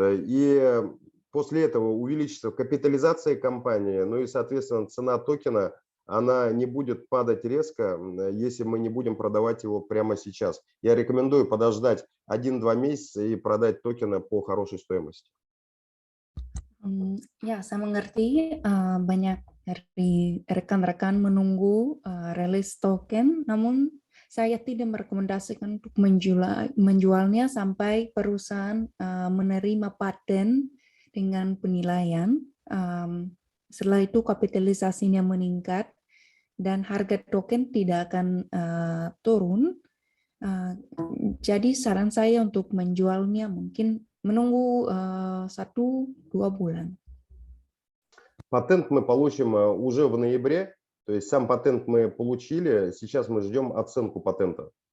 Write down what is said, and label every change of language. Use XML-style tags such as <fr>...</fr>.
<ru>И после этого увеличится капитализация компании, ну и, соответственно, цена токена, она не будет падать резко, если мы не будем продавать его прямо сейчас. Я рекомендую подождать 1-2 месяца и продать токены по хорошей стоимости.</ru> <id>Ya, saya mengerti banyak dari rekan-rekan menunggu rilis token, namun saya tidak merekomendasikan untuk menjualnya sampai perusahaan menerima paten dengan penilaian. Setelah itu kapitalisasinya meningkat dan harga token tidak akan turun. Jadi saran saya untuk menjualnya mungkin menunggu 1-2 bulan.</id> <ru>Патент мы получим уже в ноябре, то есть сам патент мы получили, сейчас мы ждем оценку патента.</ru>